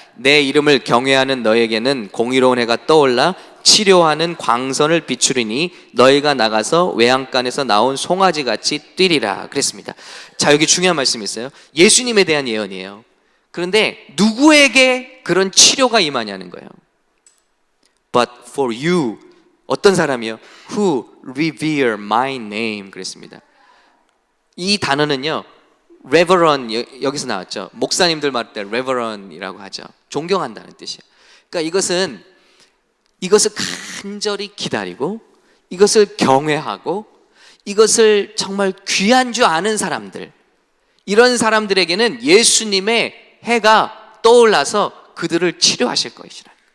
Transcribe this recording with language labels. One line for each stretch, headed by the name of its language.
Korean: 내 이름을 경외하는 너에게는 공의로운 해가 떠올라 치료하는 광선을 비추리니 너희가 나가서 외양간에서 나온 송아지같이 뛰리라 그랬습니다. 자, 여기 중요한 말씀이 있어요. 예수님에 대한 예언이에요. 그런데 누구에게 그런 치료가 임하냐는 거예요.
English: But for you,
Korean: 어떤 사람이요?
English: Who revere my name
Korean: 그랬습니다. 이 단어는요, reverend, 여기서 나왔죠. 목사님들 말할 때 reverend이라고 하죠. 존경한다는 뜻이에요. 그러니까 이것을 간절히 기다리고, 이것을 경외하고, 이것을 정말 귀한 줄 아는 사람들, 이런 사람들에게는 예수님의 해가 떠올라서 그들을 치료하실 것이라.